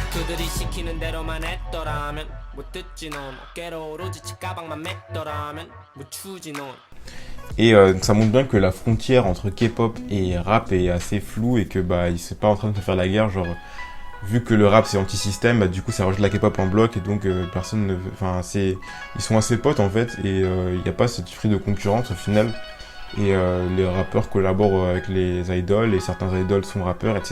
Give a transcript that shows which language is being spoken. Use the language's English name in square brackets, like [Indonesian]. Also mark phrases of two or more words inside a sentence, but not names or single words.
[Korean] 남들이 시키는 대로만 했더라면 못 듣지 넌 어깨로 오로지 치가방만 맸더라면 못 추지 넌. [French] Et ça montre bien que la frontière entre K-pop et rap est assez floue et que bah il c'est pas en train de se faire la guerre, genre vu que le rap c'est anti-système, bah du coup ça rejette la K-pop en bloc et donc personne ne enfin c'est ils sont assez potes en fait et il y a pas cet esprit de concurrence au final et les rappeurs collaborent avec les idoles et certains idoles sont rappeurs etc.